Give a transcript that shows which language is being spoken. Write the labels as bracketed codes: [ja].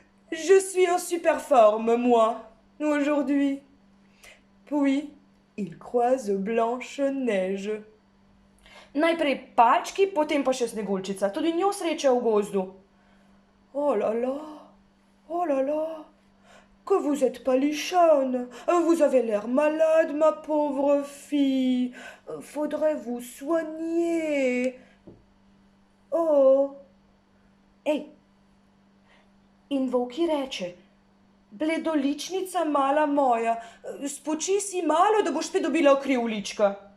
[fr] Je suis en super forme, moi, aujourd'hui. Puis, il croise Blanche-Neige. [sl] Najprej palčki, potem pa še Sneguljčica, tudi njo sreča v gozdu. [fr] Oh là là, oh là là. Que vous êtes palichonne, vous avez l'air malade, ma pauvre fille. Faudrait vous soigner. Oh. Ej. [sl] In volk ji reče, bledoličnica mala moja, spoči si malo, da boš spet dobila okrivlička.